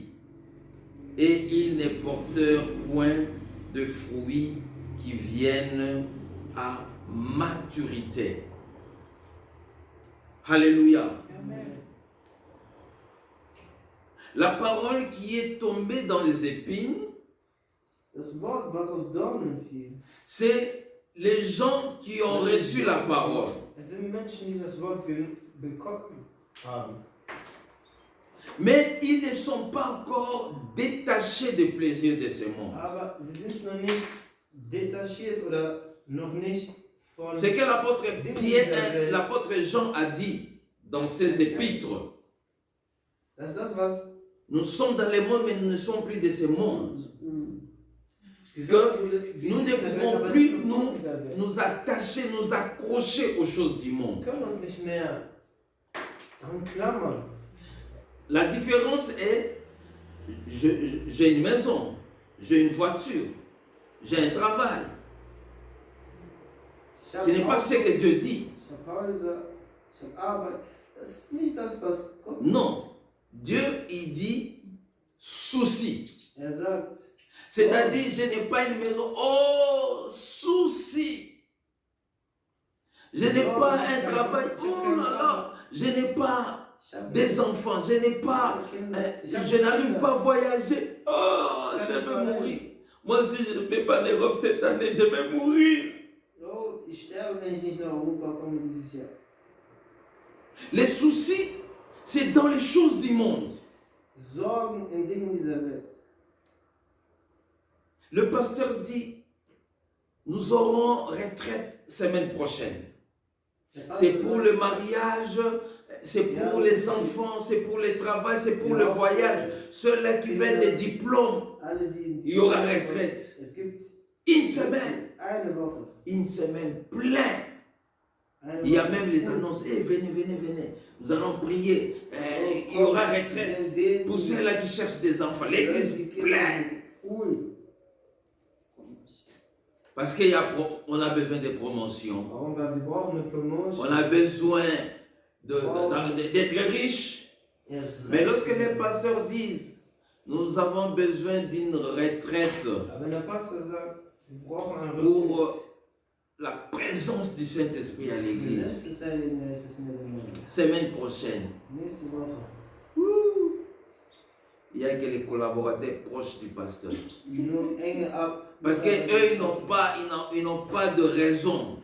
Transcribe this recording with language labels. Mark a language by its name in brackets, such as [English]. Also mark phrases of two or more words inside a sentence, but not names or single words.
[French] Et ils ne portèrent point de fruits qui viennent à maturité. Alléluia. Amen. La parole qui est tombée dans les épines, [German] Das Wort, was auf Dornen fiel, [French] c'est les gens qui ont reçu la parole. [German] es sind Menschen, die das Wort bekommen haben. [French] Mais ils ne sont pas encore détachés des plaisirs de ce monde. [German] Aber sie sind noch nicht detachiert oder noch nicht von [French] Ce que l'apôtre Jean a dit dans ses épîtres. [German] Das ist das, was [French] Nous sommes dans le monde, mais nous ne sommes plus de ce monde. [German] gesagt wurde. [French] Nous ne pouvons plus nous attacher, nous accrocher aux choses du [German] Wir [French] monde. [German] können uns nicht mehr dran klammern. [French] La différence est, j'ai une maison, j'ai une voiture, j'ai un travail. [German] Ich [French] Ce n'est pas [German] habe [French] ce que Dieu dit. [German] Häuser, ich habe Arbeit. Das ist nicht das, was Gott sagt. [French] Non. Dieu, il dit souci. [German] Sagt, [French] C'est-à-dire, je n'ai pas une maison. Oh, souci. Je n'ai pas un travail. Oh là là. Je n'ai pas [German] ich habe [French] des enfants. Je n'ai pas. Je n'arrive pas à voyager. Oh, je vais mourir. Moi, si je ne vais pas en Europe cette année, je vais mourir. [German] So, ich sterbe, wenn ich nicht nach Europa komme dieses Jahr. [French] Les soucis, c'est dans les choses du monde. [German] Sorgen in Dingen dieser Welt. [French] Le pasteur dit, nous aurons retraite semaine prochaine. C'est pour le mariage, c'est pour les enfants, c'est pour le travail, c'est pour le voyage. Ceux-là qui veulent des diplômes, [German] Alle, die [French] il y aura retraite. [German] Es gibt [French] Une semaine, [German] eine Woche. [French] une semaine pleine. [German] Eine [French] Il y a [German] Woche. [French] même les annonces, eh, venez, venez, venez. Nous allons prier. Il y aura retraite. Pour ceux-là qui cherchent des enfants, l'église pleine. Cool. Parce qu'on a besoin de promotions. [German] Warum? Weil wir brauchen eine Promotion. [French] On a besoin d'être riche. Mais lorsque les pasteurs disent, nous avons besoin d'une retraite [German] Wenn der Pastor sagt, wir brauchen einen [French] pour la présence du Saint-Esprit à l'église, semaine prochaine, [German] nächste Woche. [French] il n'y a que les collaborateurs proches du pasteur. [German] Nur enge [French] Parce qu'eux, ils n'ont pas de raison.